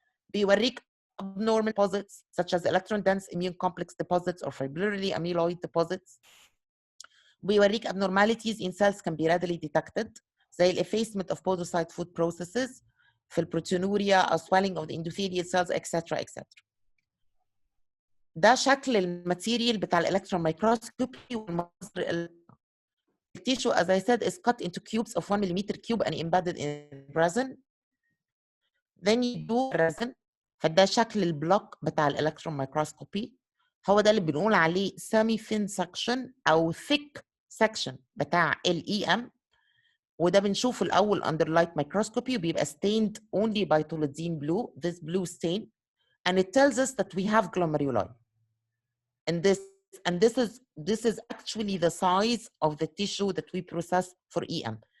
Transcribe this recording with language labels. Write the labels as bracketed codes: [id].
[en] بيوريك abnormal deposits such as electron dense immune complex deposits or fibrillary amyloid deposits. بيوريك abnormalities in cells can be readily detected زي effacement of podocyte food processes في البروتينوريا or swelling of the endothelial cells etc. etc. [ar] ده شكل الماتيريال بتاع الالكترون مايكروسكوبي والمصدر. [en] The tissue, as I said, is cut into cubes of 1 millimeter cube and embedded in resin. Then you do resin. [ar] فده شكل البلوك بتاع الالكترون مايكروسكوبي. هو ده اللي بنقول عليه [en] semi thin section [ar] أو thick section بتاع EM. وده بنشوفه الأول [en] under light microscopy وبيبقى stained only by toluidine blue, this blue stain. And it tells us that we have glomeruli in this and this is actually the size of the tissue that we process for EM.